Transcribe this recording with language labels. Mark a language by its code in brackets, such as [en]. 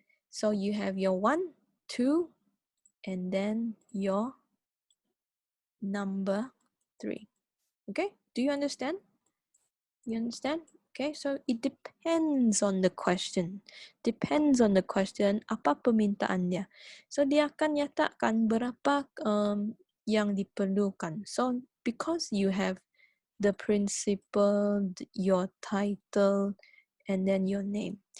[en] So you have your 1, 2, and then your number 3. Okay. Do you understand? You understand? Okay, so it depends on the question. Depends on the question, [ms] apa permintaan dia. So dia akan nyatakan berapa yang diperlukan. [en] So because you have the principal, your title, and then your name.